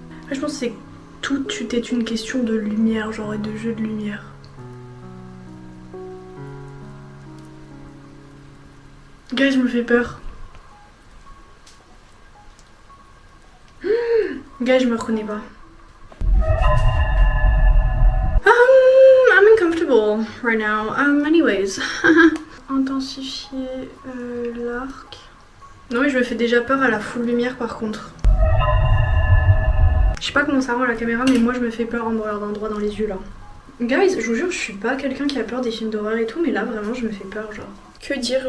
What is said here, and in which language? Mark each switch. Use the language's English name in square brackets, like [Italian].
[French] Je pense que c'est tout est une question de lumière, genre, et de jeu de lumière. Guys, je me fais peur. Guys, je me reconnais pas. [English] I'm uncomfortable right now. [French] Anyways. Intensifier l'arc. Non mais je me fais déjà peur à la full lumière par contre. Je sais pas comment ça rend à la caméra mais moi je me fais peur en me regardant droit dans les yeux là. Guys, je vous jure je suis pas quelqu'un qui a peur des films d'horreur et tout mais là vraiment je me fais peur genre. Que dire?